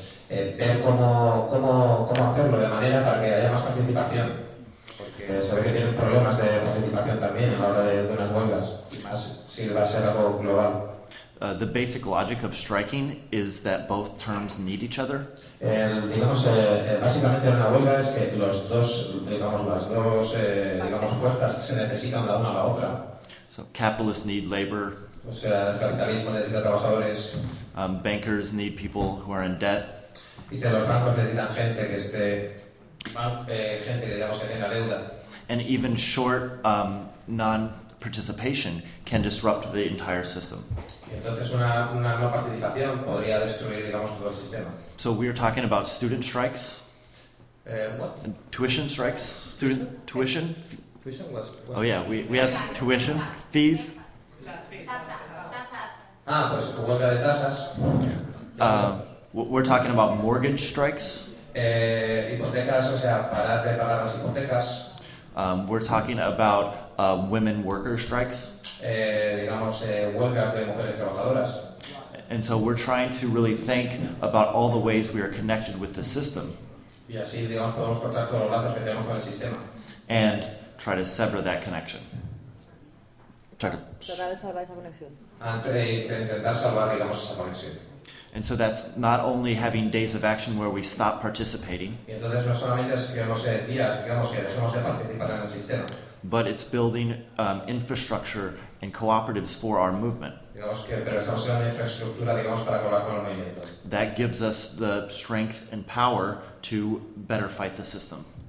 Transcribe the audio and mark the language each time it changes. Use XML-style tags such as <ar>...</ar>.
<es>Ver cómo hacerlo de manera para que haya más participación, porque se ve que tienen problemas de participación también a la hora de unas huelgas, y más si va a ser algo global.</es> <en>the basic logic of striking is that both terms need each other.</en> <es>Básicamente una huelga es que los dos, digamos, las dos digamos, fuerzas se necesitan la una a la otra.</es> <en>So capitalists need labor.</en> <es>O sea, el capitalismo necesita trabajadores.</es> <en>Bankers need people who are in debt.</en> <es>Dice, los bancos necesitan gente que esté gente, digamos, que tenga deuda.</es> <en>And even short non-participation can disrupt the entire system.</en> <es>Entonces una no participación podría destruir, digamos, todo el sistema.</es> <en>So we are talking about student strikes. What? Tuition strikes. Student tuition. Tuition was. Oh yeah, we have tuition fees.</en> <es>Ah, pues huelga de tasas.</es> <en>We're talking about mortgage strikes.</en> <es>Hipotecas, o sea, parar de pagar las hipotecas.</es> <en>We're talking about women worker strikes.</en> <es>Digamos, huelgas de mujeres trabajadoras.</es> <en>And so we're trying to really think about all the ways we are connected with the system.</en> <es>Y así, digamos, podemos cortar todos los lazos que tenemos con el sistema.</es> <en>And try to sever that connection.</en> <es>Tratar de salvar esa conexión. Intentar salvar, digamos, esa conexión.</es> <en>And so that's not only having days of action where we stop participating.</en> <es>Y entonces no solamente es que no se decía, digamos, que dejemos de participar en el sistema.</es> <en>But it's building infrastructure and cooperatives for our movement. That gives us the strength and power to better fight the system.</en>